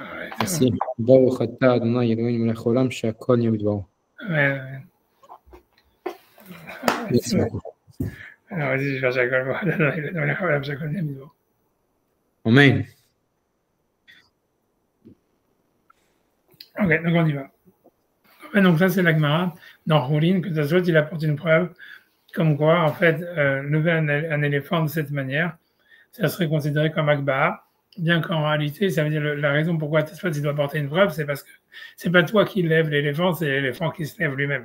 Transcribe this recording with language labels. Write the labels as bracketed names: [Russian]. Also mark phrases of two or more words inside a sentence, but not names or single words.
[French] Merci. [Hebrew] ברוך אתה אדוני אלוהינו מלך העולם שהכל נהיה בדברו. [French] Ouais. Merci beaucoup. Alors, vas-y, je vais Jacob. Amen. Ok, donc on y va. Ouais, donc ça, c'est la Gemara dans Roulin, que Tosfot, il apporte une preuve comme quoi, en fait, lever un éléphant de cette manière, ça serait considéré comme Akbar, bien qu'en réalité, ça veut dire la raison pourquoi Tosfot, il doit apporter une preuve, c'est parce que c'est pas toi qui lèves l'éléphant, c'est l'éléphant qui se lève lui-même.